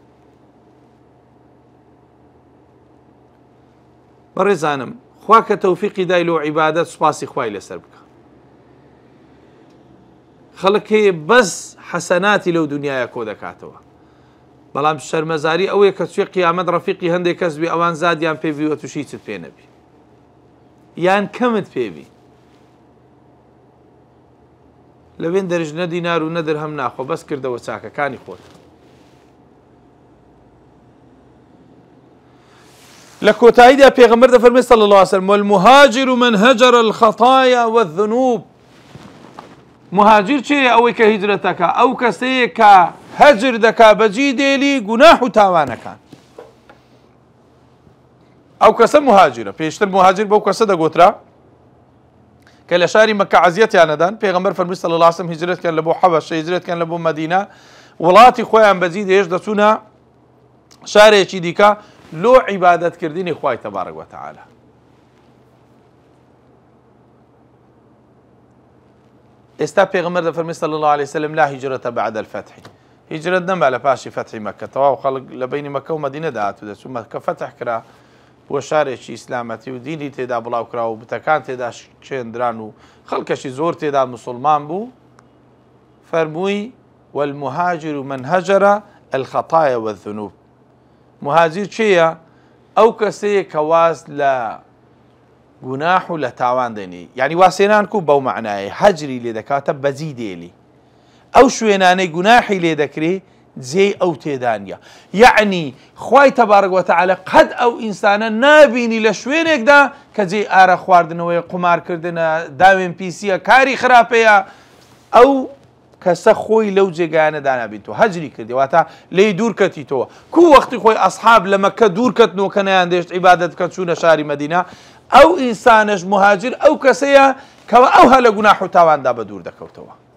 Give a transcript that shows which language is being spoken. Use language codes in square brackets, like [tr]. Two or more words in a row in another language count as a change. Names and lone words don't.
[ckb] بەڕێزانم خوا کە تەوفیقی دای لۆ عیبادەت سوپاسی خوای لەسەر بکە خەڵک هەیە بەس حەسەناتی لەو دنیاە کۆ دەکاتەوە بەڵام شەرمەزاری ئەوەیە کە توێ قیامەت ڕەفیقی هەندێک کەس بێ ئەوان زادیان پێویوە تووشی هیچت پێ نەبی یان کەمت پێوی لەوێن دەرژ نە دینار و نە دەرهەم ناخۆ بەس کردەوە چاکەکانی خۆت لە کۆتاییدا پێغەمبەر دەفەرمێ [ar] صلی الله علیه وسلم والمهاجر من هجر الخطايا والذنوب [ckb] مهاجر چێ ئەوەی کە هیجرەتەکە ئەو کەسەیە کە هەجر دەکا بەجی دێلی گوناح و تاوانەکان ئەو کەسە مهاجرە پێشتر مهاجر بەو کەسە دەگوترا کە لە شاری مەکە عەزیەتیانەدان پێغەمبەر فەرمووی [ar] صلی الله علیه وسلم [ckb] هیجرەتکەن لە بۆ حەبەشە هیجرەتکەن لە بۆ مەدینە وڵاتی خۆیان بەجی دێش دەچوونە شارێکی دیکە لۆ عیبادەتکردنی خوای تەبارەک وەتەعالە ئێستا پێغەمبەر دەفەرمێ [ar] صلی الله علیه وسلم لا هیجرەتە بعد الفتح [ckb] هیجرەت نەما لە پاشی فەتحی مەکە تەواو خەڵک لە بینی مەکە و مەدینەدا هاتوو دەچوو مەکە فەتح کرا بۆ شارێکی ئیسلامەتی و دینی تێدا بڵاو کرا و بتەکان تێدا چێندران و خەڵکەشی زۆر تێدا مسلمان بوو فەرمووی [ar] والمهاجر من هجر الخطايا والذنوب [ckb] مهاجر چییە ئەو کەسەیە کە واز لە گوناح و لە تاوان دێنی یعنی واسێنان کو بەو معنایە هەجری لێ دەکاتە بەجی دێلی ئەو شوێنانەی گوناحی لێ دەکرێ جێ ئەو تێدانە یعنی خوای تەبارەک وەتەعالە قەت ئەو ئینسانە نابینی لە شوێنێکدا کە جێ ئارە خواردنەوەی قومارکردنە داوێن پیسیە کاری خراپەیە ئەو کەسە خۆی لەو جێگایانەدا نابینیتەوە هەجری کردی واتە لێی دوور کەتیتەوە کو وەختی خۆی ئەسحاب لە مەکە دوور کەتنەوە کە نەیاندێشت عیبادەت کە چوونە شاری مەدینە ئەو ئینسانش مهاجر ئەو کەسەیە کەوە ئەو هە لە گوناح و تاواندا بە دوور دەکەوتەوە